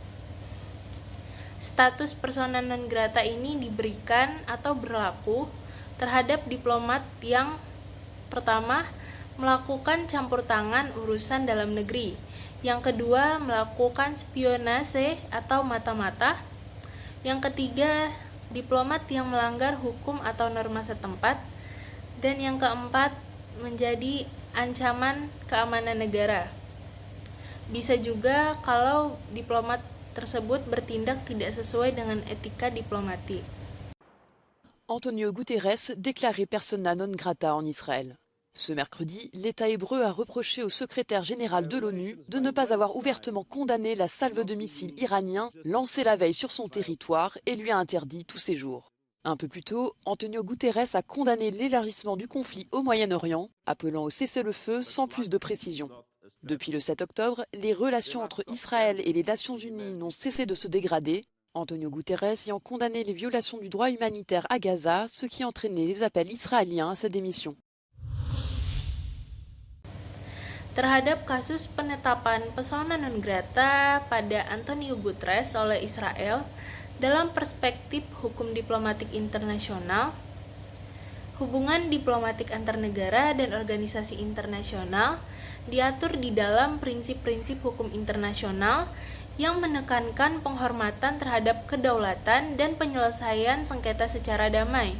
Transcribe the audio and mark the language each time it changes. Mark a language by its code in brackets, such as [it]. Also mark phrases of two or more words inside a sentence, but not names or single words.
[id] Status [la] persona non grata [id] ini diberikan atau berlaku terhadap diplomat yang pertama, melakukan campur tangan urusan dalam negeri, yang kedua, melakukan spionase atau mata-mata, yang ketiga, diplomat yang melanggar hukum atau norma setempat, dan yang keempat, menjadi ancaman keamanan negara. Bisa juga kalau diplomat tersebut bertindak tidak sesuai dengan etika diplomatik. [fr] Antonio Guterres déclaré [la] persona non grata [fr] en Israël. Ce mercredi, l'État hébreu a reproché au secrétaire général de l'ONU de ne pas avoir ouvertement condamné la salve de missiles iraniens lancée la veille sur son territoire et lui a interdit tout séjour. Un peu plus tôt, Antonio Guterres a condamné l'élargissement du conflit au Moyen-Orient, appelant au cessez-le-feu sans plus de précision. Depuis le 7 octobre, les relations entre Israël et les Nations Unies n'ont cessé de se dégrader, Antonio Guterres ayant condamné les violations du droit humanitaire à Gaza, ce qui entraînait les appels israéliens à sa démission. [id] Terhadap kasus penetapan [la] persona non grata [id] pada Antonio Guterres oleh Israel, dalam perspektif hukum diplomatik internasional, hubungan diplomatik antar negara dan organisasi internasional diatur di dalam prinsip-prinsip hukum internasional yang menekankan penghormatan terhadap kedaulatan dan penyelesaian sengketa secara damai.